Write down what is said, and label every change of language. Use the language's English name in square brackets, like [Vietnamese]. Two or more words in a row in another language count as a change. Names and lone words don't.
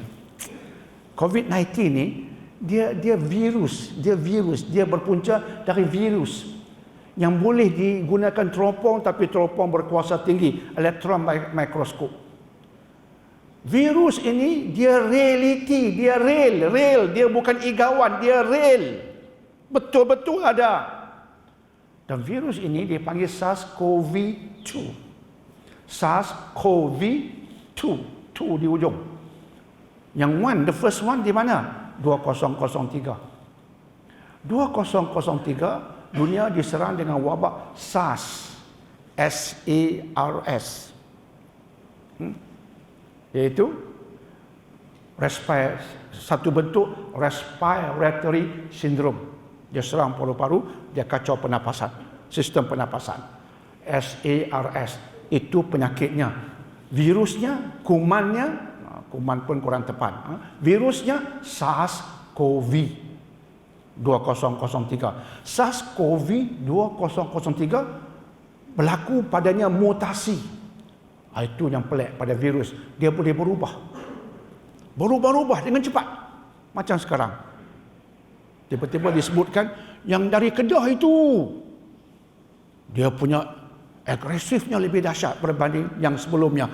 [Malay] COVID-19 ni, dia virus, dia berpunca dari virus yang boleh digunakan teropong, tapi teropong berkuasa tinggi, elektron mikroskop. Virus ini dia reality, dia real, dia bukan igawan, dia real. Betul-betul ada. Dan virus ini dipanggil SARS-CoV-2. SARS-CoV-2. 2 2 di ujung. Yang [English] the first one [Malay] di mana? 2003. 2003 dunia diserang dengan wabak SARS. SARS. Iaitu satu bentuk [English] respiratory syndrome. [Malay] Dia serang paru-paru, dia kacau pernafasan, sistem pernafasan. SARS itu penyakitnya. Virusnya, kuman pun kurang tepat. Virusnya SARS-CoV 2003. SARS-CoV 2003 berlaku padanya mutasi. Itu yang pelik pada virus. Dia boleh berubah dengan cepat. Macam sekarang. Tiba-tiba disebutkan yang dari Kedah itu, dia punya agresifnya lebih dahsyat berbanding yang sebelumnya.